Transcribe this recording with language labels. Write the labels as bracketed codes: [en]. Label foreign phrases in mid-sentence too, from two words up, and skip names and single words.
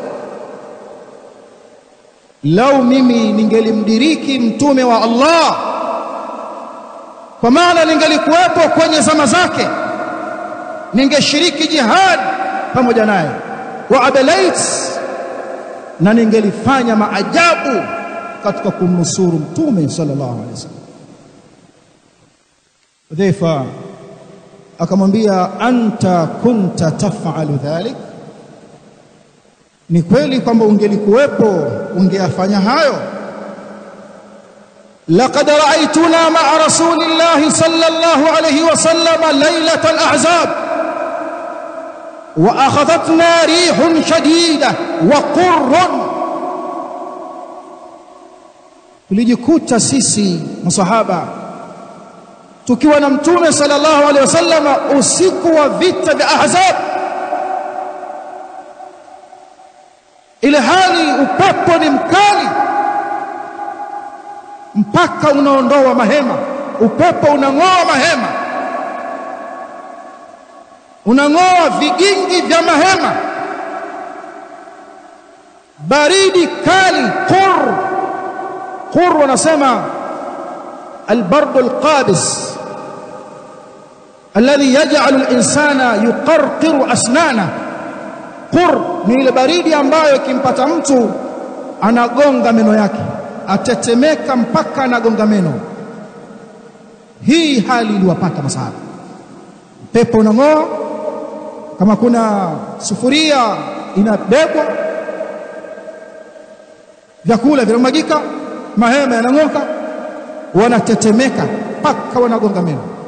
[sw] lau mimi ningelimdiriki mtume wa Allah, kwa maana ningelikuwepo kwenye zama zake, ningeshiriki jihad pamoja naye, [ar] وأبليت, [sw] na ningelifanya maajabu katika kumnusuru mtume [ar] صلى الله عليه وسلم. [sw] Hudhaifa akamwambia [ar] أنت كنت تفعل ذلك, [sw] ni kweli kwamba ungelikuwepo ungeyafanya hayo? [ar] لقد رأيتنا مع رسول الله صلى الله عليه وسلم ليلة الأحزاب وأخذتنا ريح شديدة وقر. [sw] tulijikuta sisi masahaba tukiwa na mtume [ar] صلى الله عليه وسلم [sw] usiku wa vita vya Ahzab, ile hali upepo ni mkali mpaka unaondoa mahema, upepo unang'oa mahema, unang'oa vigingi vya mahema, baridi kali, qur wanasema [ar] البرد القابس الذي يجعل الإنسان يقرقر أسنانه. [sw] قر ni ile baridi ambayo kimpata mtu anagonga meno yake, atetemeka mpaka anagonga meno. Hii hali iliwapata masahaba, pepo unang'oa, kama kuna sufuria inabebwa, vyakula vinamwagika, mahema yanang'oka, wanatetemeka mpaka wanagonga meno.